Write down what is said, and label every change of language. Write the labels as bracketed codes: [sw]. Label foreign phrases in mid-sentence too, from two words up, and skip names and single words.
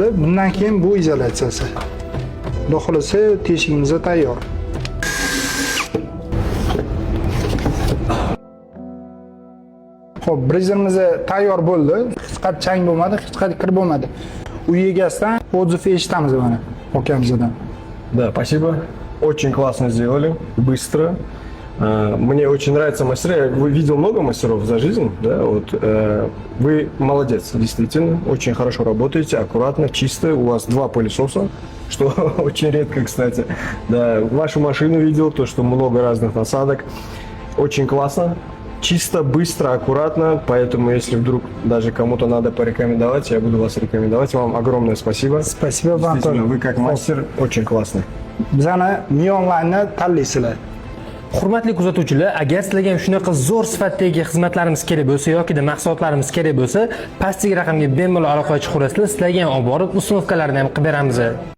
[uz] Bundan keyin bu izolyatsiyasi. Xudo xolasa teshigimiz tayyor. Xo'p, brizerimiz tayyor bo'ldi. Hech qanday chang bo'lmadi, hech qanday kir bo'lmadi. Uy egasidan отзыв eshitamiz mana akamizdan. [ru] Да, спасибо. Очень классно сделали, быстро. Мне очень нравятся мастера. Я видел много мастеров за жизнь. Да, вот, вы молодец, действительно. Очень хорошо работаете, аккуратно, чисто. У вас 2 пылесоса, что очень редко, кстати. Да, вашу машину видел, то, что много разных насадок. Очень классно. Чисто, быстро, аккуратно, поэтому если вдруг даже кому-то надо порекомендовать, я буду вас рекомендовать. Вам огромное спасибо. Спасибо вам тоже. Вы как мастер очень классный. [uz] Bizani Mionline tanlaysizlar. Hurmatli kuzatuvchilar, agar sizlarga ham shunaqa zo'r sifatdagi xizmatlarimiz kerak bo'lsa yoki mahsulotlarimiz kerak bo'lsa, pastdagi raqamga bemalol aloqa qilib qo'yasizlar, sizlarga ham olib borib ustunovkalarni ham qilib beramiz.